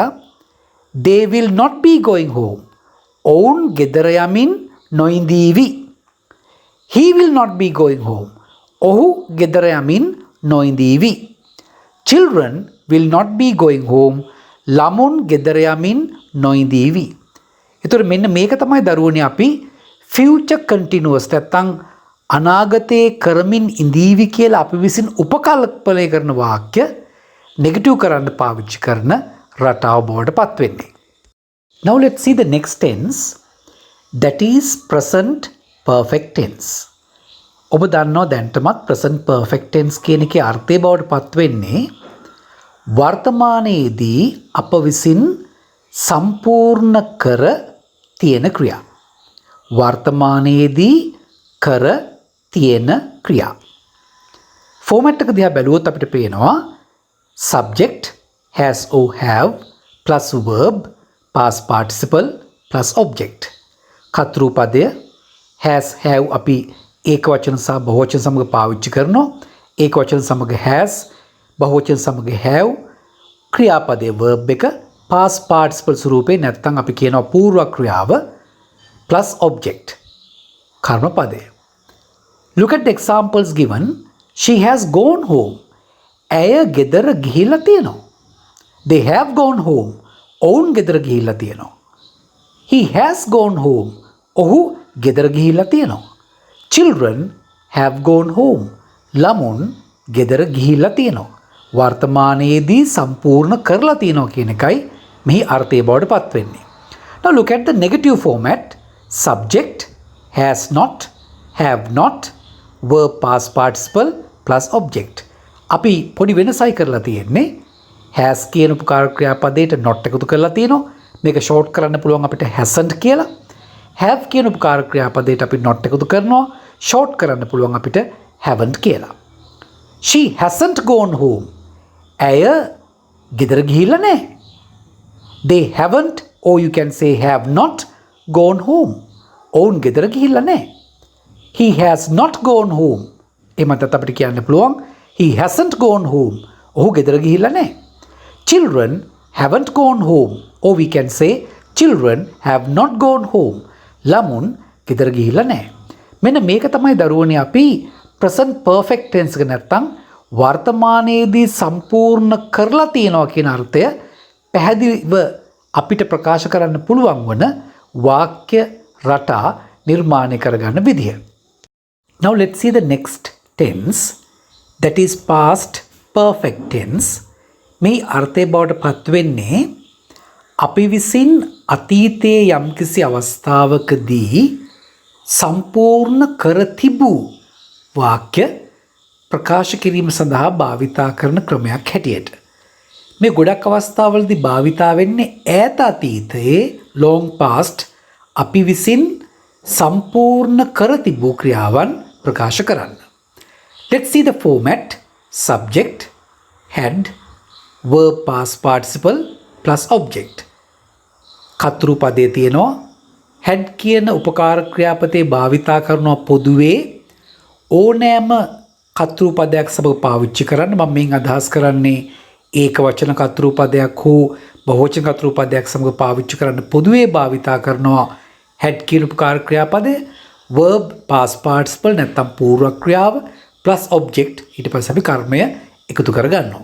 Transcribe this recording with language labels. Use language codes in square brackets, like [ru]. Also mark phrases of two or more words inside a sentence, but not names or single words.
[en] They will not be going home. [si] ඔවුන් ගෙදර යමින් නොඉඳීවි. [en] He will not be going home. [si] ඔහු ගෙදර යමින් නොඉඳීවි. [en] Children will not be going home. [si] ළමුන් ගෙදර යමින් නොඉඳීවි. එතකොට මෙන්න මේක තමයි දරුවනේ අපි [en] future continuous [si] නැත්නම් අනාගතයේ කරමින් ඉඳීවි කියලා අපි විසින් උපකල්පනය කරන වාක්‍ය නෙගටිව් කරන්න පාවිච්චි කරන රටාව බවට පත් වෙන්නේ. [en] Now let's see the next tense, that is present perfect tense. [si] ඔබ දන්නවා දැන්ටමත් [en] present perfect tense [si] කියන එකේ අර්ථය බවට පත් වෙන්නේ වර්තමානයේදී අප විසින් සම්පූර්ණ කර තියෙන ක්‍රියා. වර්තමානයේදී කර තියෙන ක්‍රියා. ෆෝමැට් එක දිහා බැලුවොත් අපිට පේනවා [en] subject has or have plus verb past participle plus object. [si] කතෘ පදය [en] has have [si] අපි ඒක වචන සහ බහුවචන සමග පාවිච්චි කරනවා. ඒක වචන සමග has, බහුවචන සමග have, ක්‍රියාපදයේ verb එක [en] past participle [si] ස්වරූපේ නැත්නම් අපි කියනවා පූර්ව ක්‍රියාව [en] plus object [si] කර්ම පදය. [en] Look at the examples given. She has gone home. [si] ඇය ගෙදර ගිහිල්ලා තියෙනවා. [en] They have gone home. [si] ඔවුන් ගෙදර ගිහිල්ලා තියෙනවා. [en] He has gone home. [si] ඔහු ගෙදර ගිහිල්ලා තියෙනවා. [en] Children have gone home. [si] ළමුන් ගෙදර ගිහිල්ලා තියෙනවා. වර්තමානයේදී සම්පූර්ණ කරලා තියෙනවා කියන එකයි මෙහි අර්ථය බවට පත් වෙන්නේ. [en] Now look at the negative format. Subject has not, have not, verb past participle plus object. [si] අපි පොඩි වෙනසයි කරලා තියෙන්නේ. has කියන උපකාරක ක්‍රියාපදයට not එකතු කරලා තියෙනවා. මේක ෂෝට් කරන්න පුළුවන් අපිට hasn't කියලා. have කියන උපකාරක ක්‍රියාපදයට අපි not එකතු කරනවා. ෂෝට් කරන්න පුළුවන් අපිට haven't කියලා. [en] She hasn't gone home. [si] ඇය ගෙදර ගිහිල්ලා නැහැ. [en] They haven't, or you can say have not, gone home. [si] ඔවුන් ගෙදර ගිහිල්ලා නැහැ. [en] he has not gone home. [si] එමත් අපිට කියන්න පුළුවන් [en] he hasn't gone home. [si] ඔහු ගෙදර ගිහිල්ලා නැහැ. [en] Children haven't gone home. Or we can say children have not gone home. [si] ළමුන් ගෙදර ගිහිල්ලා නැහැ. මෙන්න මේක තමයි දරුවනේ අපි [en] present perfect tense [si] එක නැත්තම් වර්තමානයේදී සම්පූර්ණ කරලා තියෙනවා කියන අර්ථය පැහැදිලිව අපිට ප්‍රකාශ කරන්න පුළුවන් වන වාක්‍ය රටා නිර්මාණය කරගන්න විදිය. [en] Now let's see the next tense, that is past perfect tense. [si] මේ අර්ථය බවට පත් වෙන්නේ අපි විසින් අතීතයේ යම්කිසි අවස්ථාවකදී සම්පූර්ණ කර තිබූ වාක්‍ය ප්‍රකාශ කිරීම සඳහා භාවිතා කරන ක්‍රමයක් හැටියට. මේ ගොඩක් අවස්ථාවලදී භාවිතා වෙන්නේ ඈත අතීතයේ [en] long past [si] අපි විසින් සම්පූර්ණ කර තිබූ ක්‍රියාවන් ප්‍රකාශ කරන්න. [en] Let's see the format. Subject, had, verb past participle plus object. [si] කතෘ පදයේ තියෙනවා had කියන උපකාර ක්‍රියාපදේ භාවිතා කරනවා පොදුවේ ඕනෑම කතෘ පදයක් සමග පාවිච්චි කරන්න. මම මෙන් අදහස් කරන්නේ ඒක වචන කතෘ පදයක් හෝ බහුවචන කතෘ පදයක් සමග පාවිච්චි කරන්න පොදුවේ භාවිතා කරනවා had කියන උපකාර ක්‍රියාපදය, [en] verb past participle [si] නැත්නම් පූර්ව ක්‍රියාව [en] plus object [si] ඊට පස්සේ අපි කර්මය එකතු කරගන්නවා.